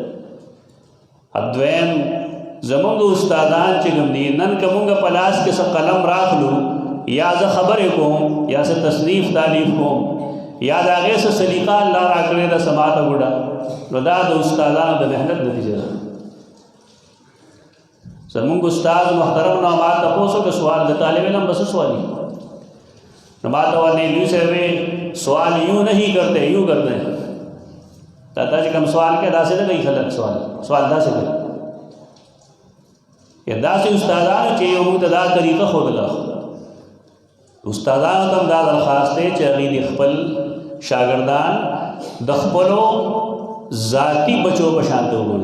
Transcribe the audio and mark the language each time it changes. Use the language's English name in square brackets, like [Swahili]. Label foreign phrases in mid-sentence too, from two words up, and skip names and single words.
[Pashto] دویم زمونږ استادان چې کوم دي، نن که مونږ په لاس کې څه قلم راخلو یا زه خبرې کوم یا څه تصنیف تالیف کوم یا د هغې څه سلیقه الله راکړې ده څه ماته ګوډه، نو دا د استادانو د محنت نتیجه ده. زمونږ استاد محترم نه ما تپوس وکړه سوال د طالب علم به څه سوالي، نو ما ته ویل نیلوي صاحب [Urdu] سوال یوں نہیں کرتے یوں کرتے ہیں. [Pashto] دا چې کوم سوال کې داسې نه کوي خلک، سوال داسې کوي. یا داسې استادانو چې یو موږ ته دا طریقه ښودله، استادانو ته هم دا درخواست دی چې هغوی د خپل شاګردان د خپلو ذاتي بچو په شان ته وګوري.